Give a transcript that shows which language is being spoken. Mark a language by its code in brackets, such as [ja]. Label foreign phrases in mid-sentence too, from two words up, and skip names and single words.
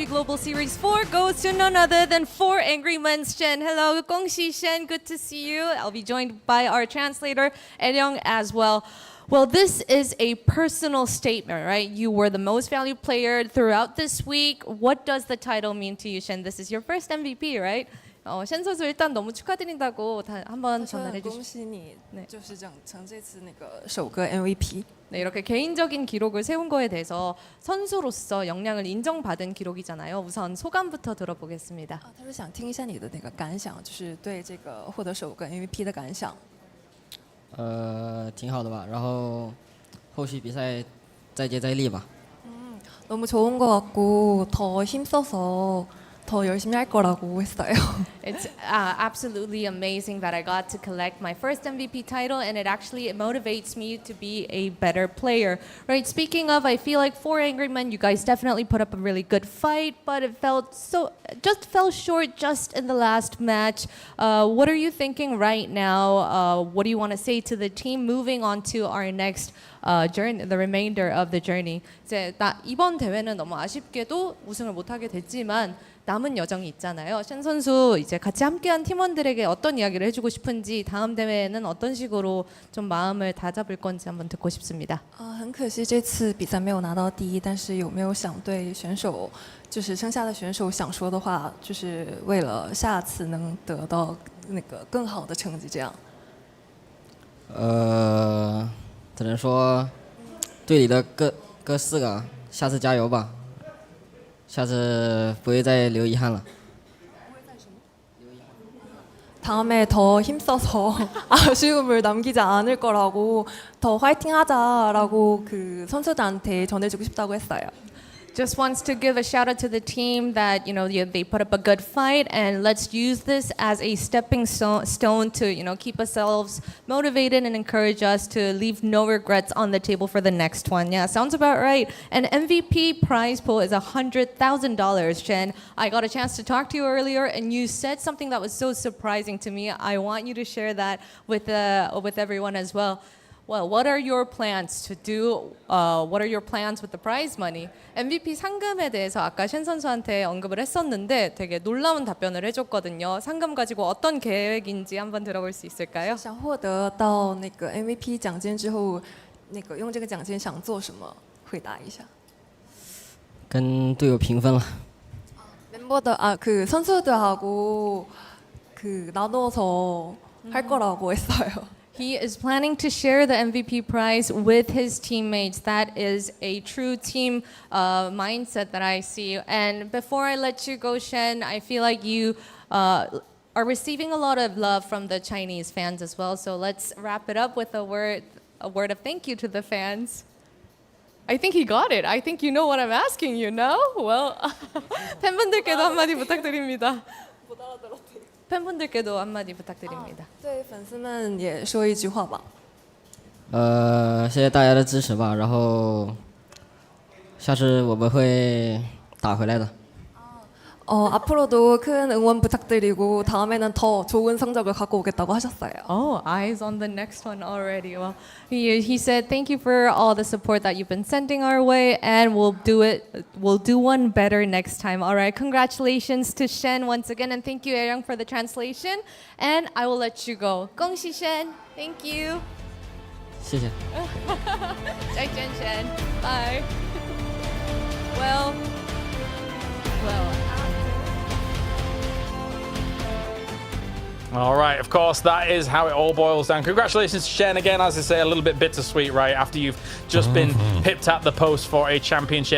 [en] PUBG Global Series 4 goes to none other than 4 Angry Men's Shen. Hello, Gongxi Shen, good to see you. I'll be joined by our translator, Eryong, as well. Well, this is a personal statement, right? You were the most valued player throughout this week. What does the title mean to you, Shen? This is your first MVP, right? [ko] 쉔 선수 일단 너무 축하드린다고 한번 전달해 주시죠. 네. [zh] 就是整这次那个首个 MVP. [ko] 네, 이렇게 개인적인 기록을 세운 거에 대해서 선수로서 역량을 인정받은 기록이잖아요. 우선 소감부터 들어보겠습니다. [zh] 他说想听一下你的那个感想，就是对这个获得首个 MVP 的感想。挺好的吧，然后后续比赛再接再厉吧。 [ko] 너무 좋은 것 같고 더 힘써서 더 열심히 할 거라고 했어요. [en] It's absolutely amazing that I got to collect my first MVP title, and it motivates me to be a better player. Right? Speaking of, I feel like 4 Angry Men, you guys definitely put up a really good fight, but it fell short just in the last match. What are you thinking right now? What do you want to say to the team moving on to our next journey, the remainder of the journey? [ko] 이제 이번 대회는 너무 아쉽게도 우승을 못하게 됐지만 남은 여정이 있잖아요. 쉔 선수 이제 같이 함께한 팀원들에게 어떤 이야기를 해주고 싶은지, 다음 대회에는 어떤 식으로 좀 마음을 다잡을 건지 한번 듣고 싶습니다. [zh] 很可惜这次比赛没有拿到第一，但是有没有想对选手，就是剩下的选手想说的话，就是为了下次能得到那个更好的成绩这样。只能说队里的各4个，下次加油吧。下次不会再留遗憾了。 [ko] 다음에 더 힘써서 아쉬움을 남기지 않을 거라고 더 화이팅하자라고 그 선수들한테 전해주고 싶다고 했어요. [en] Just wants to give a shout out to the team that they put up a good fight, and let's use this as a stepping stone to keep ourselves motivated and encourage us to leave no regrets on the table for the next one. Yeah, sounds about right. An MVP prize pool is $100,000. Shen, I got a chance to talk to you earlier, and you said something that was so surprising to me. I want you to share that with everyone as well. Well, what are your plans to do? What are your plans with the prize money? [ko] MVP 상금에 대해서 아까 쉔 선수한테 언급을 했었는데 되게 놀라운 답변을 해줬거든요. 상금 가지고 어떤 계획인지 한번 들어볼 수 있을까요? [zh] 想获得到那个 MVP 奖金之后，那个用这个奖金想做什么？回答一下。跟队友平分了。 [ko] 멤버들 그 선수들하고 그 나눠서 할 거라고 했어요. [en] He is planning to share the MVP prize with his teammates. That is a true team mindset that I see. And before I let you go, Shen, I feel like you are receiving a lot of love from the Chinese fans as well. So let's wrap it up with a word of thank you to the fans. I think he got it. I think you know what I'm asking you, no? Well, [ko] 팬분들께도 한마디 부탁드립니다. 팬분들께도 한마디 부탁드립니다. [zh] 对粉丝们也说一句话吧。谢谢大家的支持吧，然后下次我们会打回来的。 [ko] 앞으로도 큰 응원 부탁드리고 다음에는 더 좋은 성적을 갖고 오겠다고 하셨어요. [en] Oh, eyes on the next one already. Well, he said thank you for all the support that you've been sending our way, and we'll do one better next time. All right, congratulations to Shen once again, and thank you, Ayoung, for the translation. And I will let you go. [zh] 恭喜 Shen. [en] Thank you. [zh] 谢谢。再见 Shen. [en] Bye. Well. All right, of course, that is how it all boils down. Congratulations to Shen again, as I say, a little bit bittersweet, right, after you've just been pipped at the post for a championship.